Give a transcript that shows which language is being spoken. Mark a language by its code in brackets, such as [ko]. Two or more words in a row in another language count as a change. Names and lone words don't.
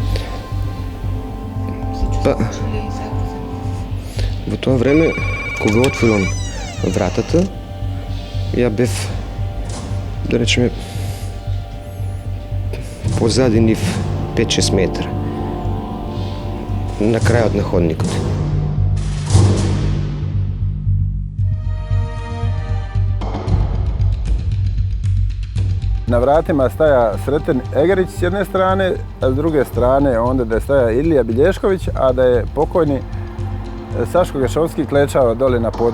[mk] Па, во тоа време, кога отворил вратата, ја бев, да речеме, позади нив 5-6 метра, на крајот на ходникот. [hr] Na vratima staja Sreten Egerić s jedne strane, a s druge strane onda da je staja Ilija Bilješković, a da je pokojni Saško Gešovski klečao dole na podu.